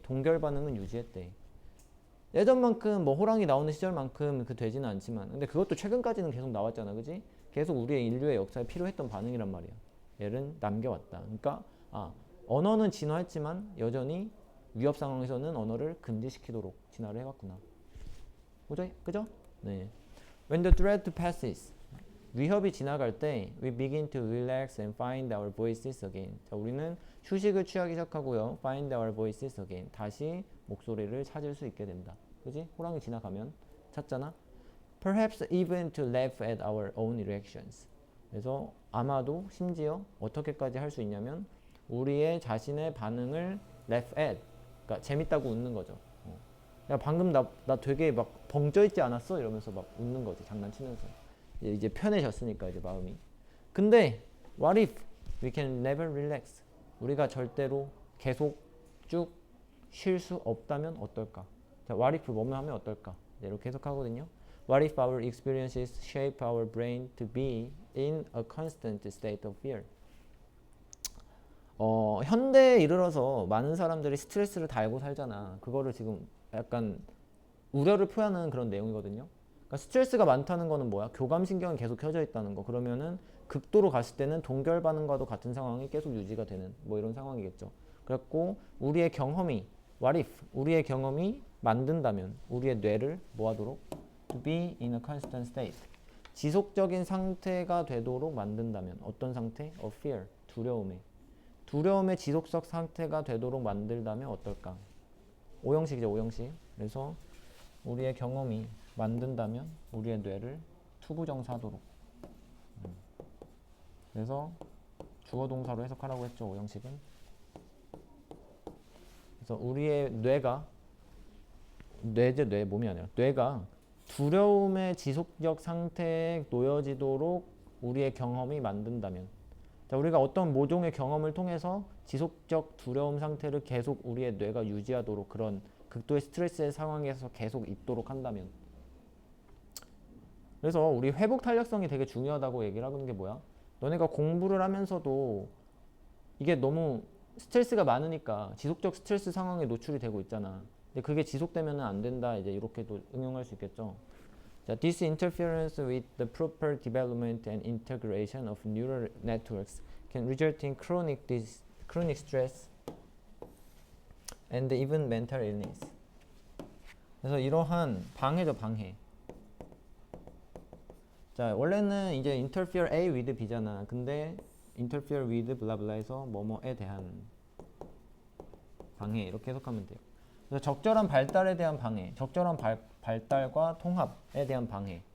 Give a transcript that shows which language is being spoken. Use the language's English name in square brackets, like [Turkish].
[Korean] 동결 반응은 유지했대. 예전만큼 뭐 호랑이 나오는 시절만큼 그 되지는 않지만, 근데 그것도 최근까지는 계속 나왔잖아, 그지? 계속 우리의 인류의 역사에 필요했던 반응이란 말이야. 얘를 남겨왔다. 그러니까 언어는 진화했지만 여전히 위협 상황에서는 언어를 금지시키도록 진화를 해왔구나. 그죠? 네. [English] When the threat passes, [Korean] 위협이 지나갈 때 [English] we begin to relax and find our voices again. [Korean] 자, 우리는 휴식을 취하기 시작하고요. [English] find our voices again. [Korean] 다시 목소리를 찾을 수 있게 된다. 그지? 호랑이 지나가면 찾잖아. [English] Perhaps even to laugh at our own reactions. [Korean] 그래서 아마도 심지어 어떻게까지 할 수 있냐면 우리의 자신의 반응을 laugh at, 그러니까 재밌다고 웃는 거죠. 야, 방금 나 되게 막 벙쪄 있지 않았어? 이러면서 막 웃는 거지, 장난치면서. 이제 편해졌으니까 이제 마음이. [English] 근데 what if we can never relax? [Korean] 우리가 절대로 계속 쭉 쉴 수 없다면 어떨까? 자, what if 뭐뭐 하면 어떨까? 이렇게 해석하거든요. [English] What if our experiences shape our brain to be in a constant state of fear? [Korean] 현대에 이르러서 많은 사람들이 스트레스를 달고 살잖아. 그거를 지금 약간 우려를 표하는 그런 내용이거든요. 그러니까 스트레스가 많다는 거는 뭐야? 교감신경이 계속 켜져 있다는 거. 그러면은 극도로 갔을 때는 동결 반응과도 같은 상황이 계속 유지가 되는 뭐 이런 상황이겠죠. 그래갖고 우리의 경험이 what if 우리의 경험이 만든다면 우리의 뇌를 뭐 하도록? [English] to be in a constant state. [Korean] 지속적인 상태가 되도록 만든다면 어떤 상태? [English] of fear. [Korean] 두려움의 지속적 상태가 되도록 만들다면 어떨까? 오형식이죠, 오형식. 그래서 우리의 경험이 만든다면 우리의 뇌를 투부정사하도록. 그래서 주어 동사로 해석하라고 했죠, 오형식은. 그래서 우리의 뇌가 몸이 아니라 뇌가 두려움의 지속적 상태에 놓여지도록 우리의 경험이 만든다면, 자, 우리가 어떤 모종의 경험을 통해서 지속적 두려움 상태를 계속 우리의 뇌가 유지하도록 그런 극도의 스트레스의 상황에서 계속 있도록 한다면. 그래서 우리 회복 탄력성이 되게 중요하다고 얘기를 하는 게 뭐야? 너네가 공부를 하면서도 이게 너무 스트레스가 많으니까 지속적 스트레스 상황에 노출이 되고 있잖아. 근데 그게 지속되면 안 된다. 이제 이렇게도 응용할 수 있겠죠. [English] 자, this interference with the proper development and integration of neural networks can result in chronic stress and even mental illness. [Korean] 그래서 이러한 방해죠, 방해. 자, 원래는 이제 interfere A with B잖아. 근데 interfere with 블라블라에서 뭐뭐에 대한 방해 이렇게 해석하면 돼요. 그래서 적절한 발달에 대한 방해, 적절한 발달과 통합에 대한 방해.